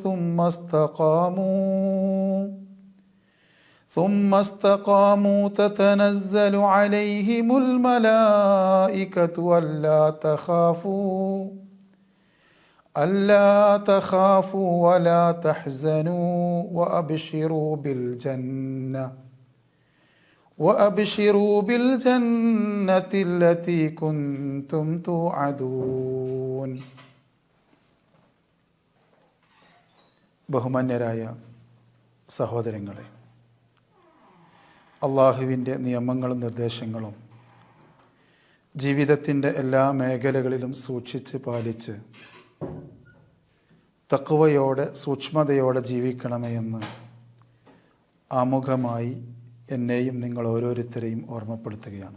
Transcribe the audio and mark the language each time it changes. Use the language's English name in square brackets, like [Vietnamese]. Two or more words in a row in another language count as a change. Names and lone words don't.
[Arabic] ثم استقاموا تتنزل عليهم الملائكة ألا تخافوا ولا تحزنوا وأبشروا بالجنة التي كنتم توعدون. [Malayalam] ബഹുമാന്യരായ സഹോദരങ്ങളെ, അള്ളാഹുവിൻ്റെ നിയമങ്ങളും നിർദ്ദേശങ്ങളും ജീവിതത്തിൻ്റെ എല്ലാ മേഖലകളിലും സൂക്ഷിച്ച് പാലിച്ച് തഖ്വയോടെ സൂക്ഷ്മതയോടെ ജീവിക്കണമേ എന്ന് ആമുഖമായി എന്നെയും നിങ്ങൾ ഓരോരുത്തരെയും ഓർമ്മപ്പെടുത്തുകയാണ്.